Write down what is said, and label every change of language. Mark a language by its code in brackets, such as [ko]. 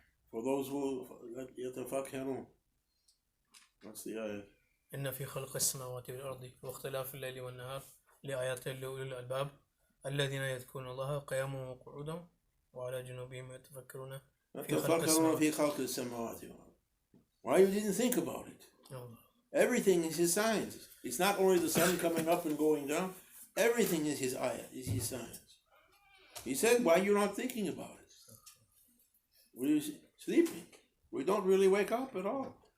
[en] For those who [ar] يتفكرون. [en] What's the ayat? [ar] إن في خلق السماوات والأرض واختلاف الليل والنهار لآيات لأولي الألباب الذين يذكرون الله قياما وقعودا وعلى جنوبهم يتفكرون في خلق السماوات. [en] Why you didn't think about it? Everything is His signs. It's not only the sun coming up and going down. Everything is His ayat, is His signs. He said, why are you not thinking about it? We're sleeping. We don't really wake up at all.